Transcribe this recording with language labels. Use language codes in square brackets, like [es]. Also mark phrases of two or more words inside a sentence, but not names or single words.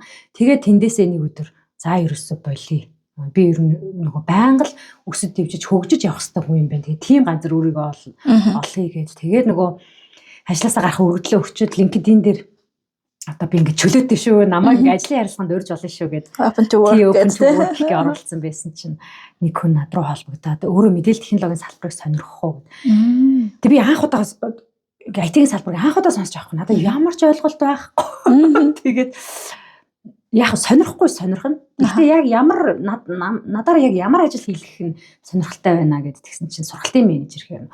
[mn] Тэгээ тэндээсээ нэг өдөр за ерөөсөө болий. Би ер нь нөгөө байнга л өсөд дэвжиж хөгжиж явах хэрэгтэй хүн юм байна. Тэгээ тийм ганцар өөрийгөө олъё гэж. Тэгээд нөгөө ажилласаа гарах өргөдлөө өчөөд LinkedIn дээр одоо би ингээд чөлөөтэй шүү. Намайг ингээд ажлын ярилцлаганд урьж болно шүү гэд. [en] Open to work [mn] гэж оролцсон байсан чинь нэг хүн над руу холбогдоод өөрөө мэдээлэл технологийн салбарыг сонирхох уу. Тэг би анх удаа IT-ийн салбарыг анх удаа сонсож байгаа хгүй. Надад ямар ч ойлголт байхгүй. Тэгээд яг сонирхгүй сонирхно. Гэхдээ яг ямар надаар яг ямар ажил хийх нь сонирхолтой байна гэдээ тэгсэн чинь сургалтын менежер хэрэг.